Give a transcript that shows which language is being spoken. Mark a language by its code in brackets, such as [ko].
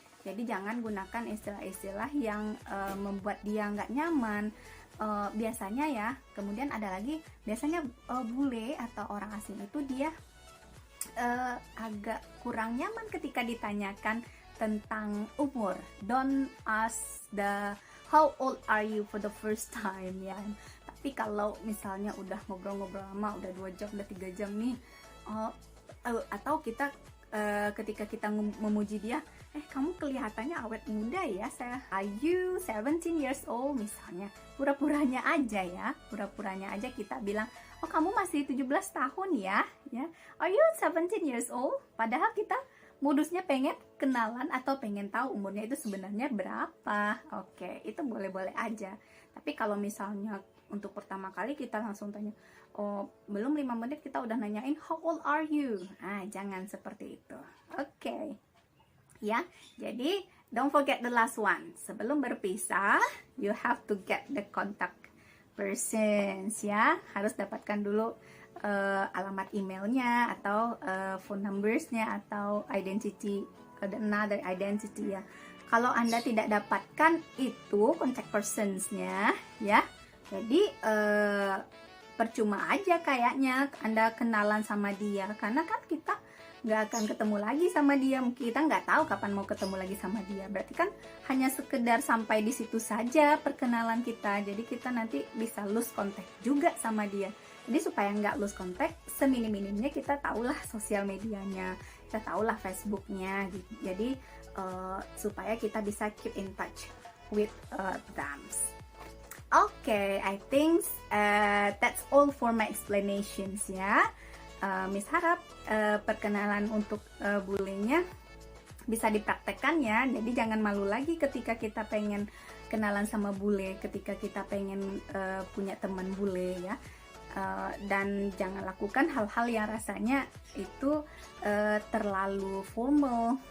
[id] Jadi jangan gunakan istilah-istilah yang membuat dia nggak nyaman. Biasanya ya, kemudian ada lagi, biasanya bule atau orang asing itu dia agak kurang nyaman ketika ditanyakan tentang umur. [en] Don't ask the how old are you for the first time, ya. [id] Tapi kalau misalnya udah ngobrol-ngobrol lama, udah 2 jam, udah 3 jam nih, atau kita ketika kita memuji dia, kamu kelihatannya awet muda ya, [en] are you 17 years old [id] misalnya, pura-puranya aja kita bilang, oh kamu masih 17 tahun ya, are you 17 years old, padahal kita modusnya pengen kenalan atau pengen tahu umurnya itu sebenarnya berapa. Oke, itu boleh-boleh aja. Tapi kalau misalnya untuk pertama kali kita langsung tanya, oh belum 5 menit kita udah nanyain [en] how old are you, [id] jangan seperti itu. [en] Oke, ya, jadi don't forget the last one. [id] Sebelum berpisah, [en] you have to get the contact persons, ya. [id] Harus dapatkan dulu alamat emailnya atau phone numbersnya atau [en] another identity, [id] ya. Kalau Anda tidak dapatkan itu contact personsnya, ya, jadi percuma aja kayaknya Anda kenalan sama dia, karena kan kita nggak akan ketemu lagi sama dia, kita nggak tahu kapan mau ketemu lagi sama dia. Berarti kan hanya sekedar sampai di situ saja perkenalan kita, jadi kita nanti bisa [en] lose contact [id] juga sama dia. Jadi supaya nggak [en] lose contact, [id] seminim-minimnya kita tahulah sosial medianya, kita tahulah Facebooknya gitu. Jadi supaya kita bisa [en] keep in touch with them. Okay, I think that's all for my explanations, ya. [id] Miss harap perkenalan untuk bulenya bisa dipraktekkan, ya. Jadi jangan malu lagi ketika kita pengen kenalan sama bule, ketika kita pengen punya teman bule, ya. Dan jangan lakukan hal-hal yang rasanya itu terlalu formal.